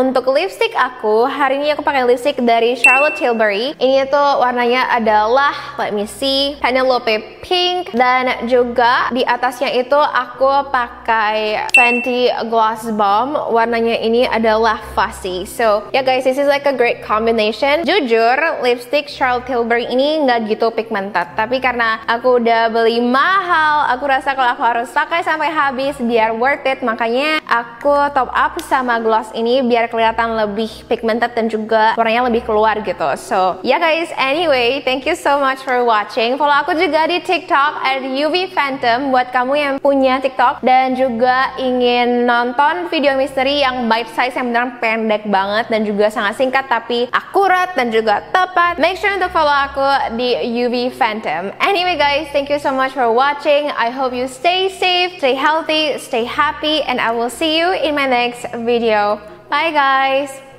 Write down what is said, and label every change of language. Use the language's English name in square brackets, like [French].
[Indonesian] Untuk lipstick aku, hari ini aku pakai lipstick dari Charlotte Tilbury. Ini tuh warnanya adalah, [English] let me see, [Indonesian] Penelope Pink, dan juga di atasnya itu aku pakai Fenty Gloss Bomb. Warnanya ini adalah Fussy. [English] So ya guys, this is like a great combination. [Indonesian] Jujur, lipstick Charlotte Tilbury ini nggak gitu pigmented, tapi karena aku udah beli mahal, aku rasa kalau aku harus pakai sampai habis biar worth it, makanya aku top up sama gloss ini biar kelihatan lebih pigmented dan juga warnanya lebih keluar gitu. [English] So ya guys, anyway, thank you so much for watching. [Indonesian] Follow aku juga di TikTok @UVPhantom buat kamu yang punya TikTok dan juga ingin nonton video misteri yang bite size, yang beneran pendek banget dan juga sangat singkat tapi akurat dan juga tepat. [English] Make sure [Indonesian] untuk follow aku di UVPhantom. [English] Anyway guys, thank you so much for watching. I hope you stay safe, stay healthy, stay happy, and I will see you in my next video. Bye guys.